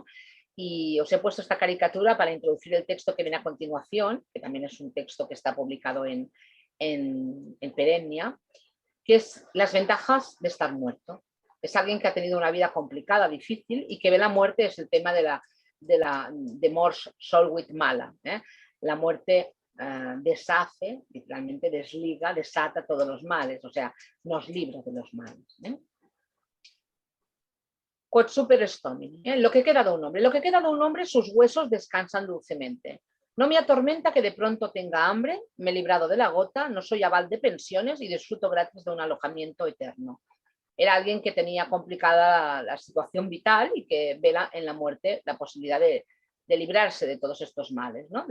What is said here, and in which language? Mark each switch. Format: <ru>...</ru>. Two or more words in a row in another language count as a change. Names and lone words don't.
<es>Y os he puesto esta caricatura para introducir el texto que viene a continuación, que también es un texto que está publicado en Perennia, que es las ventajas de estar muerto. Es alguien que ha tenido una vida complicada, difícil, y que ve la muerte, es el tema de</es> <la>mors solvit mala,</la> <es>¿eh? La muerte deshace, literalmente desliga, desata todos los males, o sea, nos libra de los males, ¿eh?</es> <la>Quod super est homini,</la> <es>¿eh? Lo que queda de un hombre. Lo que queda de un hombre, sus huesos descansan dulcemente. No me atormenta que de pronto tenga hambre, me he librado de la gota, no soy aval de pensiones y disfruto gratis de un alojamiento eterno. Era alguien que tenía complicada la situación vital y que ve en la muerte la posibilidad de librarse de todos estos males, ¿no?</es>